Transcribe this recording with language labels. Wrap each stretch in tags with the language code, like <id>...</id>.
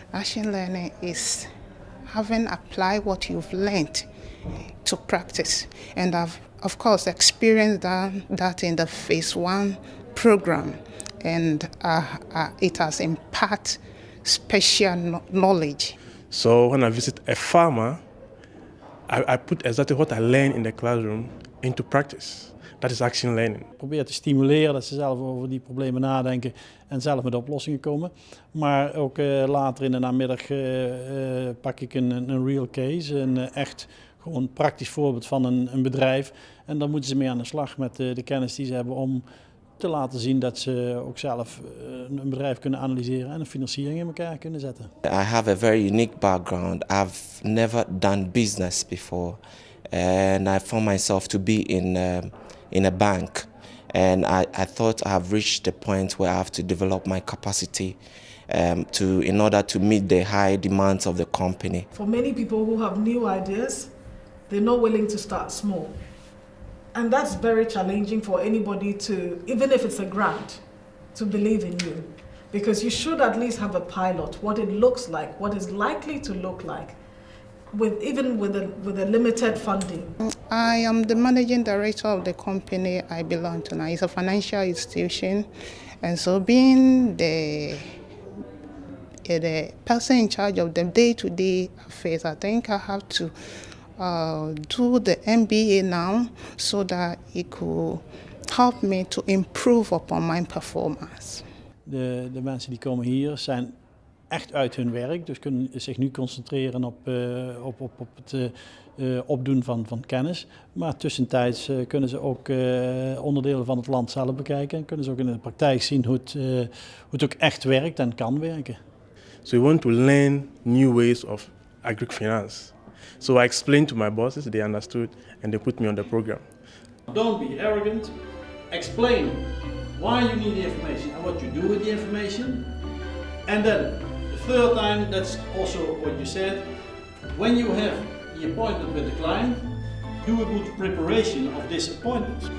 <en>Action learning is having applied what you've learned to practice, and I've of course experienced that in the phase 1 program, and it has imparted special knowledge. So when I visit a farmer, I put exactly what I learned in the classroom into practice.</en> <nl>Dat is action learning. Probeer te stimuleren dat ze zelf over die problemen nadenken en zelf met oplossingen komen. Maar ook later in de namiddag pak ik een</nl> <en>real case,</en> <nl>een echt gewoon praktisch voorbeeld van een bedrijf. En dan moeten ze mee aan de slag met de kennis die ze hebben om te laten zien dat ze ook zelf een bedrijf kunnen analyseren en een financiering in elkaar kunnen zetten.</nl> <en>I have a very unique background. I've never done business before, and I found myself to be in a bank, and I thought I have reached the point where I have to develop my capacity in order to meet the high demands of the company. For many people who have new ideas, they're not willing to start small. And that's very challenging for anybody to, even if it's a grant, to believe in you. Because you should at least have a pilot, what it looks like, what is likely to look like, even with a limited funding. I am the managing director of the company I belong to now. It's a financial institution, and so being the person in charge of the day-to-day affairs, I think I have to do the MBA now so that it could help me to improve upon my performance.</en> <nl>De mensen die komen hier zijn echt uit hun werk, dus kunnen zich nu concentreren op het opdoen van kennis. Maar tussentijds kunnen ze ook onderdelen van het land zelf bekijken en kunnen ze ook in de praktijk zien hoe het ook echt werkt en kan werken.</nl> <en>So we want to learn new ways of agri-finance. So I explained to my bosses, they understood, and they put me on the program. Don't be arrogant. Explain why you need the information and what you do with the information. And then the third time, that's also what you said, when you have the appointment with the client, do a good preparation of this appointment.</en>